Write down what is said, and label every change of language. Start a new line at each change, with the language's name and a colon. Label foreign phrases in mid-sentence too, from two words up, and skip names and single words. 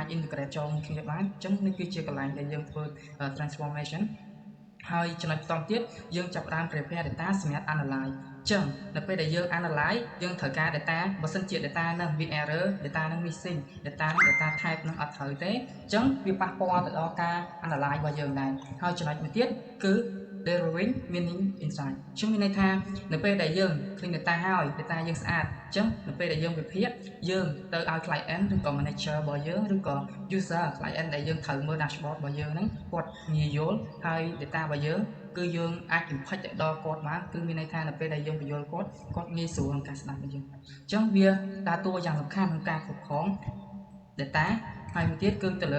Khmer: integrate ចូលគ្នាបានអញ្ចឹងនេះគឺជាកន្លែងដែលយើងធ្វើ transformation ហើយចំណុចបន្តទៀតយើងចាប់ផ្ដើម prepare data សម្រាប់ analyze អញ្ចឹងនៅពេលដែលយើង analyze យើងត្រូវការ data បើសិនជា data ហ្នឹងវា error data ហ្នឹង
English: missing data
Khmer: ហ្នឹង
English: data type
Khmer: ហ្នឹងអត់ត្រូវទេអញ្ចឹងវាប៉ះពាល់ទៅដល់ការ analyze របស់យើងដែរហើយចំណុចមួយទៀតគឺ
English: deriving meaning insight
Khmer: អញ្ចឹងមានន័យថានៅពេលដែលយើង
English: clean data
Khmer: ហើយ data យើងស្អាតអញ្ចឹងនៅពេលដែលយើងវិភាគ យើងទៅឲ្យ client ឬក៏ manager របស់យើងឬក៏
English: user client
Khmer: ដែលយើងត្រូវមើល dashboard របស់យើងហ្នឹងគាត់ងាយយល់ហើយ data របស់យើងគឺយើងអាច input ទៅដល់គាត់បានគឺមានន័យថានៅពេលដែលយើងបញ្យល់គាត់ងាយស្រួលក្នុងការស្ដាប់របស់យើងអញ្ចឹងវាដើរតួយ៉ាងសំខាន់ក្នុងការគ្រប់គ្រង data ហើយមួយទៀតគឺទៅលើ